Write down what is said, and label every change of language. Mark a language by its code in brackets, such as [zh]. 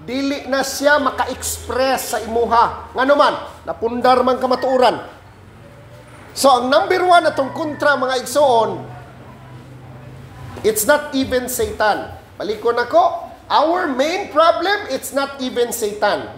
[ceb] Dili na siya maka-express sa imuha. Nga naman, napundar man kamatuoran. So, ang number 1 atong kontra mga igsoon, [en] it's not even Satan. [ceb] Balikon ako, [en] our main problem, it's not even Satan.